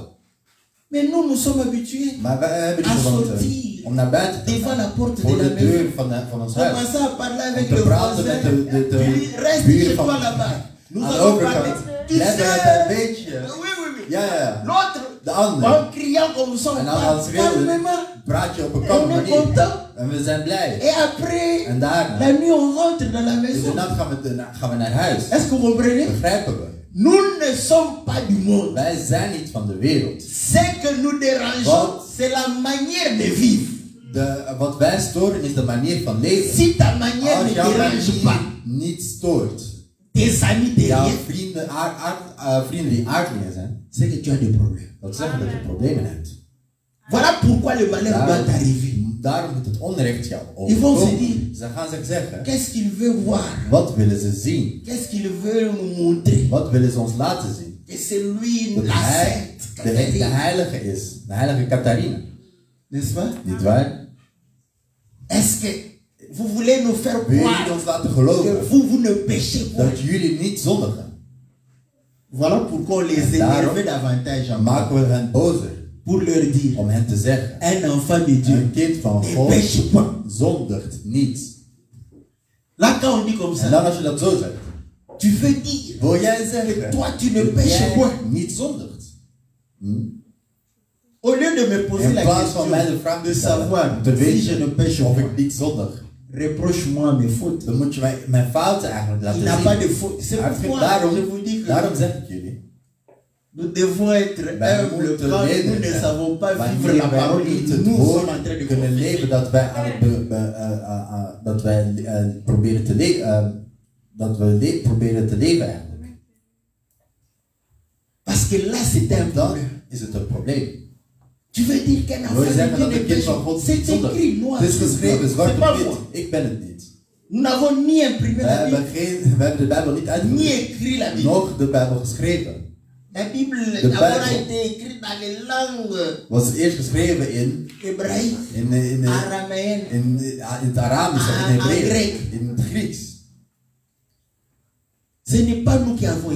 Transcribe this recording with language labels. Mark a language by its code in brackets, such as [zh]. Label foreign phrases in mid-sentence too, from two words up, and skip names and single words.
[fr] Mais nous sommes habitués [nl] Maar wij hebben die [fr] à [nl] gewoonte [fr] sortir [nl] om naar buiten te [fr] devant la [nl] gaan. [fr] porte [nl] Voor [fr] de la [nl] de deur [fr] maison. [nl] van ons huis. [fr] Commencer à parler [nl] Om [fr] avec [nl] te [fr] le [nl] praten [fr] voisin. [nl] met de [fr] Puis reste [nl] buur [fr] chez [nl] van [fr] toi là-bas. Nous [nl] aan de [fr] allons parler. [nl] overkant. [fr] Tu [nl] Jij [fr] sais, [nl] bent een beetje. [fr] oui, oui, oui. [nl] Ja. [fr] L'autre, [nl] De ander. [fr] en criant comme ça, on [nl] En dan [fr] parle [nl] als schreeuwen [fr] calmement. [nl] praat je op een [fr] Et [nl] kalme [fr] on est [nl] manier. [fr] content. [nl] En we zijn blij. [fr] Et après, [nl] En daarna, [fr] la nuit, on rentre dans la [nl] in de [fr] maison. [nl] nacht gaan we naar huis. [fr] Est-ce que vous comprenez? [nl] Begrijpen we? [fr] Nous ne sommes pas du monde. [nl] Wij zijn niet van de wereld. [fr] Ce que nous dérangeons, c'est la manière de vivre. [nl] Wat wij storen is de manier van leven. [fr] Si ta manière [nl] Als [fr] ne [nl] jouw [fr] dérange pas [nl] manier niet stoort, [fr] tes amis [nl] jouw [fr] derrière, [nl] vrienden die aardlingen zijn, [fr] c'est que tu as des problèmes. [nl] dat zeggen dat je problemen hebt. [fr] Voilà pourquoi le malheur doit arriver. [nl] Daarom moet het onrecht jou [fr] Ils vont se [nl] overkomen. [fr] dire, [nl] Ze gaan zich zeggen, [fr] qu'est-ce qu'il veut voir? [nl] wat willen ze zien? [fr] Qu'est-ce qu'il veut nous montrer? [nl] Wat willen ze ons laten zien? [fr] Que c'est lui, [nl] Dat [fr] la [nl] hij [fr] sainte. [nl] de heilige is, de heilige Catharina. [fr] N'est-ce pas? [nl] Niet waar? [fr] Est-ce que vous voulez nous faire [nl] Wil jullie [fr] croire [nl] ons laten [fr] que [nl] geloven [fr] vous ne péchez pas? [nl] dat jullie niet zondigen? [fr] Voilà pourquoi on les énerve davantage encore. [nl] Maken we hen bozer [fr] Pour leur dire, [nl] om hen te zeggen, [fr] un enfant de Dieu [nl] een kind van [fr] ne [nl] God [fr] péche pas. [nl] zondigt niet. [fr] Là, quand on dit comme [nl] En [fr] ça, [nl] dan als je dat zo zegt, [fr] tu veux dire [nl] wil jij [fr] que [nl] zeggen [fr] toi, tu ne [nl] dat [fr] péches [nl] jij [fr] pas. [nl] niet zondigt? [fr] Au lieu de me poser [nl] In [fr] la [nl] plaats van mij de [fr] question [nl] vraag [fr] de [nl] te stellen, [fr] savoir [nl] om te [fr] si je ne [nl] weten [fr] pêche [nl] of [fr] pas, [nl] ik niet zondig, [fr] reproche-moi mes fautes. [nl] dan moet je mijn fouten eigenlijk [fr] Il [nl] laten [fr] n'a pas [nl] zien. [fr] de faute. C'est [nl] Maar [fr] pourquoi [nl] daarom, [fr] je vous dis que [nl] daarom zeg ik jullie, [fr] nous devons être humbles quand nous ne savons pas vivre la [nl] wanneer [fr] parole [nl] wij niet [fr] que [nl] het [fr] nous sommes [nl] woord [fr] en train de [nl] kunnen [fr] confesser. [nl] leven dat wij aan het proberen te leven, proberen te leven eigenlijk. [fr] Parce que là, c'est un [nl] Dan [fr] problème. [nl] is het een probleem. [fr] Tu veux dire qu'un enfant [nl] Wil je [fr] de [nl] zeggen [fr] Dieu [nl] dat [fr] ne [nl] een kind [fr] péche [nl] van [fr] pas? [nl] God [fr] C'est [nl] niet zondigt? [fr] écrit noir. [nl] Het is geschreven, zwart [fr] C'est pas [nl] op [fr] moi. [nl] wit. Ik ben het niet. [fr] Nous n'avons ni imprimé [nl] We [fr] la Bible, [nl] hebben de Bijbel niet [fr] ni [nl] uitgevoerd, [fr] écrit la Bible. [nl] nog de Bijbel geschreven. [fr] La Bible [nl] De [fr] d'abord a [nl] Bijbel [fr] été écrite dans les langues [nl] was eerst geschreven in [fr] hébraïques, [nl] het [fr] araméennes, [nl] Aramisch of in het Hebreeuws, [fr] Grek. [nl] in het Grieks. [fr] Ce n'est pas nous qui avons